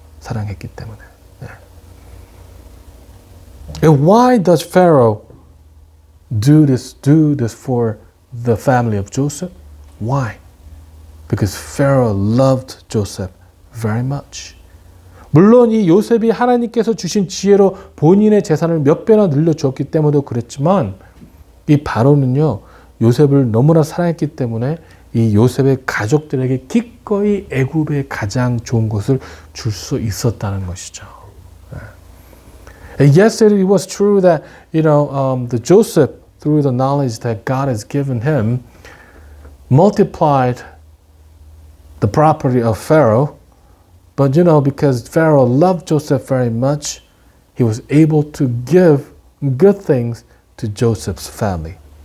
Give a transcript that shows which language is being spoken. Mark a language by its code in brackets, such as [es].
[ko] 사랑했기 때문에. 네. [en] And why does Pharaoh do this for the family of Joseph? Why? Because Pharaoh loved Joseph very much. [ko] 물론 이 요셉이 하나님께서 주신 지혜로 본인의 재산을 몇 배나 늘려주었기 때문에도 그랬지만 이 바로는요, 요셉을 너무나 사랑했기 때문에 이 요셉의 가족들에게 기꺼이 애굽의 가장 좋은 것을 줄 수 있었다는 것이죠. [en] And yes, it was true that the Joseph, through the knowledge that God has given him, multiplied the property of Pharaoh. But because Pharaoh loved Joseph very much, he was able to give good things to Joseph's family.